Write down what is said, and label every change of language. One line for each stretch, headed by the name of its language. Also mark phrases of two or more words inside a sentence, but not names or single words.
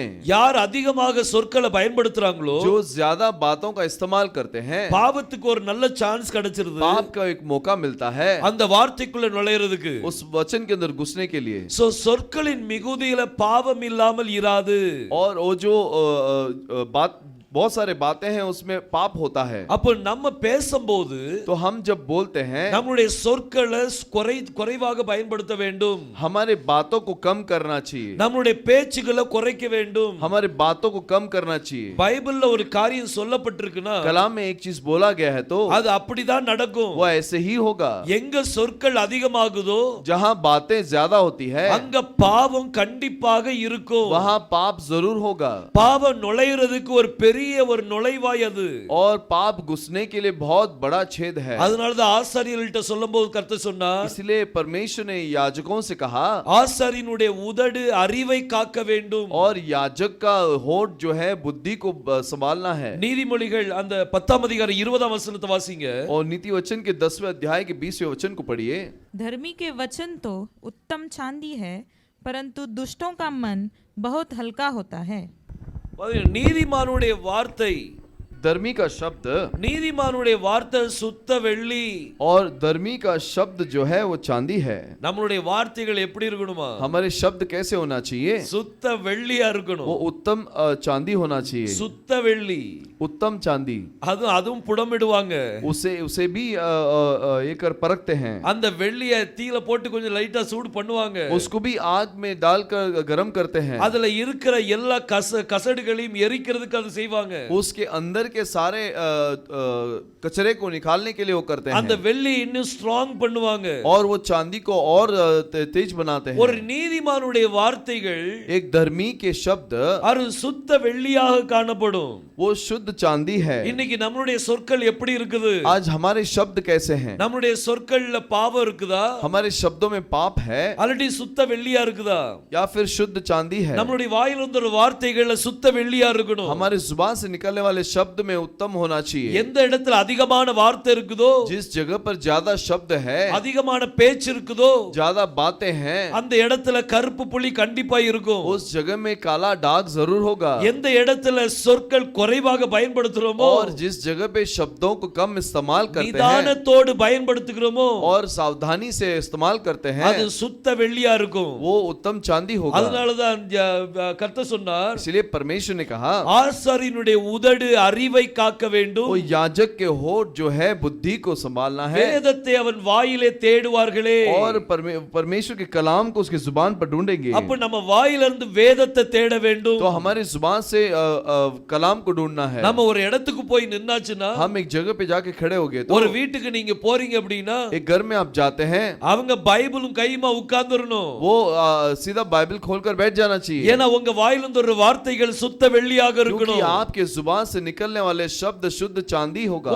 Tamil: யார் அதிகமாக சொற்களை பயன்படுத்துறாங்களோ,
Hindi: जो ज्यादा बातों का इस्तेमाल करते हैं,
Tamil: பாவத்துக்கு ஒரு நல்ல சான்ஸ் கிடைச்சிருது.
Hindi: पाप का एक मौका मिलता है
Tamil: அந்த வார்த்தைக்குள்ள நுழையிறதுக்கு.
Hindi: उस वचन के अंदर घुसने के लिए.
Tamil: சோ சொற்களின் மிகுதியில பாவம் இல்லாமல் இராது.
Hindi: और वो जो बात बहुत सारे बातें हैं उसमें पाप होता है.
Tamil: அப்ப நம்ம பேசும்போது
Hindi: तो हम जब बोलते हैं
Tamil: நம்மளுடைய சொற்களை குறைவாக பயன்படுத்த வேண்டும்.
Hindi: हमारे बातों को कम करना चाहिए.
Tamil: நம்மளுடைய பேச்சுகளை குறைக்க வேண்டும்.
Hindi: हमारे बातों को कम करना चाहिए.
Tamil: பைபிள்ல ஒரு காரியம் சொல்லப்பட்டிருக்குன்னா
Hindi: कलाम में एक चीज बोला गया है तो
Tamil: அது அப்படிதான் நடக்கும்.
Hindi: वो ऐसे ही होगा.
Tamil: எங்க சொற்கள் அதிகமாகுதோ
Hindi: जहाँ बातें ज्यादा होती है
Tamil: அங்க பாவம் கண்டிப்பாக இருக்கும்.
Hindi: वहाँ पाप जरूर होगा.
Tamil: பாவம் நுழையிறதுக்கு ஒரு பெரிய பெரிய ஒரு நுழைவாய் அது.
Hindi: और पाप घुसने के लिए बहुत बड़ा छेद है।
Tamil: அதனாலதான் ஆசாரியர்கள்ட்ட சொல்லும்போது கர்த்தர் சொன்னார்,
Hindi: इसलिए परमेश्वर ने याजकों से कहा,
Tamil: ஆசாரியனுடைய உதடு அறிவை காக்க வேண்டும்.
Hindi: और याजक का होठ जो है बुद्धि को संभालना है।
Tamil: நீதிமொழிகள் அந்த 10ஆம் அதிகாரம் 20ஆம் வசனத்தை வாசிங்க.
Hindi: और नीति वचन के 10वें अध्याय के 20वें वचन को पढ़िए। धर्मी के वचन तो उत्तम चांदी है, परंतु दुष्टों का मन बहुत हल्का होता है।
Tamil: நீதிமானுடைய வார்த்தை,
Hindi: धर्मी का शब्द,
Tamil: நீதிமானுடைய வார்த்தை சுத்த வெள்ளி.
Hindi: और धर्मी का शब्द जो है वो चांदी है।
Tamil: நம்மளுடைய வார்த்தைகள் எப்படி இருக்கணுமா?
Hindi: हमारे शब्द कैसे होना चाहिए?
Tamil: சுத்த வெள்ளியா
Hindi: वो
Tamil: இருக்கணும்.
Hindi: उत्तम चांदी होना चाहिए।
Tamil: சுத்த வெள்ளி.
Hindi: उत्तम चांदी।
Tamil: அதுவும் புடமிடுவாங்க.
Hindi: उसे भी एक परखते हैं।
Tamil: அந்த வெள்ளிய தீல போட்டு கொஞ்சம் லைட்டா சூடு பண்ணுவாங்க.
Hindi: उसको भी आग में डालकर गरम करते हैं।
Tamil: அதுல இருக்கிற எல்லா கசடுகளையும் எரிக்கிறதுக்கு அது செய்வாங்க.
Hindi: उसके अंदर के सारे कचरे को निकालने के लिए वो करते
Tamil: அந்த
Hindi: हैं।
Tamil: வெள்ளி இன்னும் ஸ்ட்ராங் பண்ணுவாங்க.
Hindi: और वो चांदी को और तेज बनाते हैं।
Tamil: ஒரு நீதிமானுடைய வார்த்தைகள்,
Hindi: एक धर्मी के शब्द
Tamil: அது சுத்த வெள்ளியாக காணப்படும்.
Hindi: वो शुद्ध चांदी है।
Tamil: இன்னைக்கு நம்மளுடைய சொற்கள் எப்படி இருக்குது?
Hindi: आज हमारे शब्द कैसे हैं?
Tamil: நம்மளுடைய சொற்கள்ல பாவம் இருக்குதா?
Hindi: हमारे शब्दों में पाप है
Tamil: அல்லது சுத்த வெள்ளியா இருக்குதா?
Hindi: या फिर शुद्ध चांदी है?
Tamil: நம்மளுடைய வாயில இருந்து ஒரு வார்த்தைகள்ல சுத்த வெள்ளியா இருக்கணும்.
Hindi: हमारे जुबान से निकलने वाले शब्द में उत्तम होना चाहिए।
Tamil: எந்த இடத்துல அதிகமான வார்த்தை இருக்குதோ,
Hindi: जिस जगह पर ज्यादा शब्द है,
Tamil: அதிகமான பேச்சு இருக்குதோ,
Hindi: ज्यादा बातें हैं,
Tamil: அந்த இடத்துல கருப்பு புள்ளி கண்டிப்பா இருக்கும்.
Hindi: उस जगह में काला दाग जरूर होगा।
Tamil: எந்த இடத்துல சொற்கள் குறைவாக பயன்படுத்துறோமோ,
Hindi: और जिस जगह पे शब्दों को कम इस्तेमाल करते हैं
Tamil: நிதானத்தோடு பயன்படுத்துகிறோமோ,
Hindi: और सावधानी से इस्तेमाल करते हैं,
Tamil: அது சுத்த வெள்ளியா இருக்கும்.
Hindi: वो उत्तम चांदी होगा।
Tamil: அதனாலதான் கர்த்தர் சொன்னார்,
Hindi: इसलिए परमेश्वर ने कहा,
Tamil: ஆசாரியனுடைய உதடு அறிவை காக்க வேண்டும்.
Hindi: वो याजक के होठ जो है बुद्धि को संभालना है।
Tamil: வேதத்தை அவன் வாயிலே தேடுவார்களே.
Hindi: और परमेश्वर के कलाम को उसकी जुबान पर ढूंढेंगे।
Tamil: அப்ப நம்ம வாயிலிருந்து வேதத்தை தேட வேண்டும்.
Hindi: तो हमारी जुबान से कलाम को ढूंढना है।
Tamil: நம்ம ஒரு இடத்துக்கு போய் நின்னாச்சுன்னா,
Hindi: हम एक जगह पे जाके खड़े हो गए तो
Tamil: ஒரு வீட்டுக்கு நீங்க போறீங்க அப்படின்னா,
Hindi: एक घर में आप जाते हैं,
Tamil: அவங்க பைபிளும் கையுமா உட்கார்ந்துறணும்.
Hindi: वो सीधा बाइबल खोलकर बैठ जाना चाहिए।
Tamil: ஏன்னா உங்க வாயிலிருந்து ஒரு வார்த்தைகள் சுத்த வெள்ளியாக
Hindi: क्योंकि
Tamil: இருக்கணும்.
Hindi: आपके जुबान से निकलने वाले शब्द शुद्ध चांदी होगा।